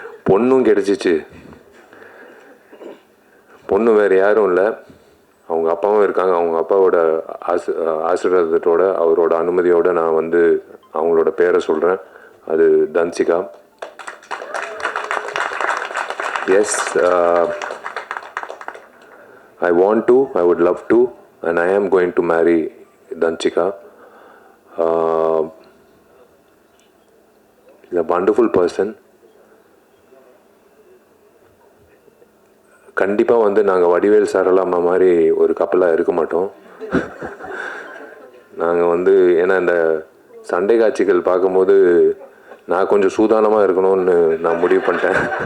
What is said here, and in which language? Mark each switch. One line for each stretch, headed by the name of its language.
Tamil: பொண்ணும் கிடச்சிச்சு. பொண்ணு வேறு யாரும் இல்லை, அவங்க அப்பாவும் இருக்காங்க. அவங்க அப்பாவோட ஆசீர்வாதத்தோட அவரோட அனுமதியோடு நான் வந்து அவங்களோட பேரை சொல்கிறேன். அது Dhanshika.
English: Yes, I want to, I would love to, and I am going to marry Danchika. She's a wonderful person.
Tamil: கண்டிப்பாக வந்து நாங்கள் வடிவேல் சாரலாமா மாதிரி ஒரு கப்பலாக இருக்க மாட்டோம். நாங்கள் வந்து ஏன்னா இந்த சண்டை காட்சிகள் பார்க்கும்போது நான் கொஞ்சம் சூதானமாக இருக்கணும்னு நான் முடிவு பண்ணிட்டேன்.